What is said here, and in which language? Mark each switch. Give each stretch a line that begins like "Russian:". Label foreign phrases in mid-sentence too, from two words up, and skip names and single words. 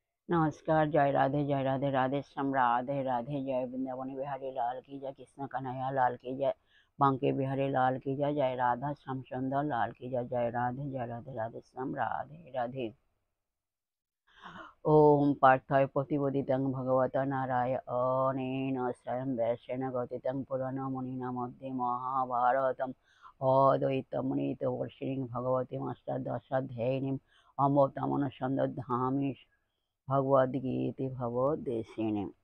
Hindi: नमस्कार। जय राधे राधे श्याम राधे राधे। जय वृंदावन बिहारी लाल की जय, कृष्ण कन्हैया लाल की जय, बांके बिहारी लाल की जय, जय राधा श्याम सुंदर लाल की जय। जय राधे राधे श्याम राधे राधे।
Sanskrit: ओम पार्थाय प्रतिबोधितं भगवता नारायणेन स्वयं वैश्येन गतितं पुराणमुनिना मध्ये महाभारतम् अद्वैतमुनितवर्षिणीं भगवतीमष्टादशाध्यायिनीम् अमृतमनुसन्दधामि भगवद्गीते भगवद्देशिने।